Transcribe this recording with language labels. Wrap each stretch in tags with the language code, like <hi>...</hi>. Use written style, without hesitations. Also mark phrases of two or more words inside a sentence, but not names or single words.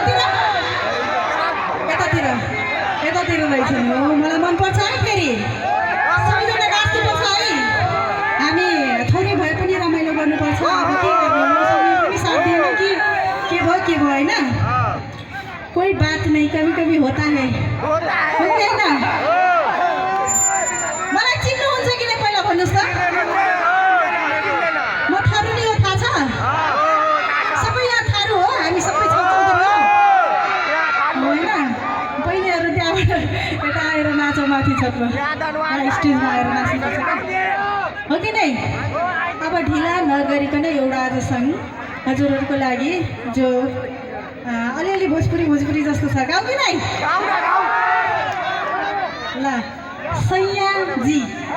<ne>यतातिर यतातिर रहेछ नि हो मलाई मनपर्छ है फेरि सबैजना नाच्नुपर्छ है हामी थोरै भए पनि रमाइलो गर्नुपर्छ अब के गर्ने समय पनि साथ दिएन कि के भयो होइन</ne> <hi>कोही बात नहीं कभी कभी होता है</hi> <ne>हो कि होइन मलाई चिन्नुहुन्छ कि नै पहिला भन्नुहोस् त म थारू नि हो थाहा छ सबै यहाँ थारू हो हामी सबै छौँ होइन बहिनीहरू त्यहाँबाट यता आएर नाचो माथि छतमा स्टेजमा आएर नाच्नुपर्छ हो कि नै अब ढिला नगरिकन एउटा आज सङ्ग हजुरहरूको लागि जो अलिअलि भोजपुरी जस्तो छ गाउँ कि नै ल सैयाजी</ne>